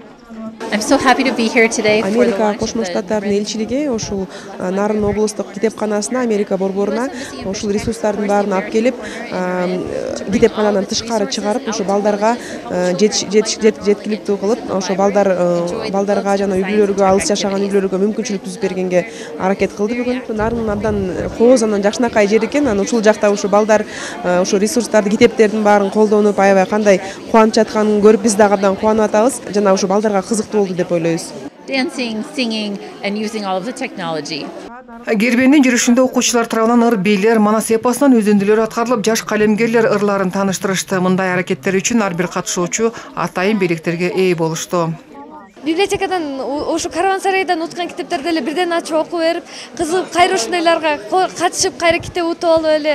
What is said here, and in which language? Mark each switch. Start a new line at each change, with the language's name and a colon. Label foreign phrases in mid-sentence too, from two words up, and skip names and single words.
Kyrgyz: Америка Кошмо Штаттарынын элчилиги ушул Нарын облустук китепканасына, Америка борборуна ушул ресурстардын баарын алып келип, китепканадан тышкары чыгарып, ошо балдарга жеткиликтүү кылып, ошо балдарга жана үй-бүлөлөргө, алыс жашаган үй-бүлөлөргө мүмкүнчүлүк түзүп бергенге аракет кылды бүгүн. Нарын абдан кооз, жакшынакай жер экен. Ушул жакта ушу балдар ушу ресурстарды, китептердин баарын колдонуп, аябай кандай кубанып жатканын көрүп, биз дагы абдан кубанып атабыз. Жана ушу балдарга кызыктуу болду деп ойлойбуз.
English: Dancing, singing, and using all of the technology.
Kyrgyz: Кербендин жүрүшүндө окуучулар тарабынан ыр бийлер, манас эпосунан өзүндүлөр аткарылып, жаш калемгерлер ырларын тааныштырышты. Мындай аракеттер үчүн ар бир катышуучу атайын белектерге ээ болушту. Библиотекадан ошо караван-сарайдан уткан китептерди эле бирден ачып окуп берип, кызыгып кайра ушундайларга катышып, кайра китеп утуп алып эле.